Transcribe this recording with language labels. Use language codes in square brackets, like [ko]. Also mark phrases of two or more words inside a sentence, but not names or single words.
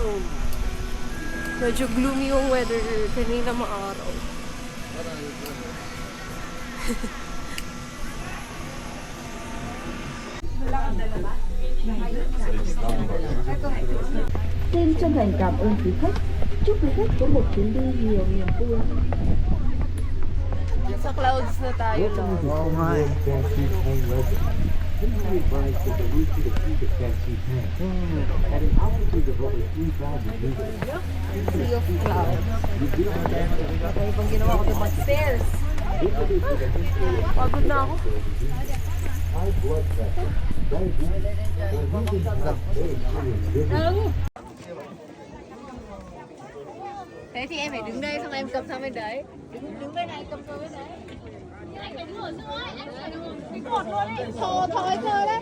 [tl] Medyo gloomy yung weather kanina maaraw. [vi] Xin chân thành cảm ơn quý khách. Chúc quý khách có một chuyến đi nhiều niềm vui. [tl] Sa clouds na tayo, love. Oo nga eh. [en] Please be advised that the route to the peak is Fancy Tank. At an altitude of over 3,000 meters, Sea of clouds. [tl] Okay, pang ginawa ko ito mag-stairs. Pagod na ako. [en] high blood pressure, diabetes, or even very serious vision. [vi] Thế thì em phải đứng đây xong em cầm sang bên đấy. Đứng bên này cầm sang bên đấy. Thò thò cơ đấy.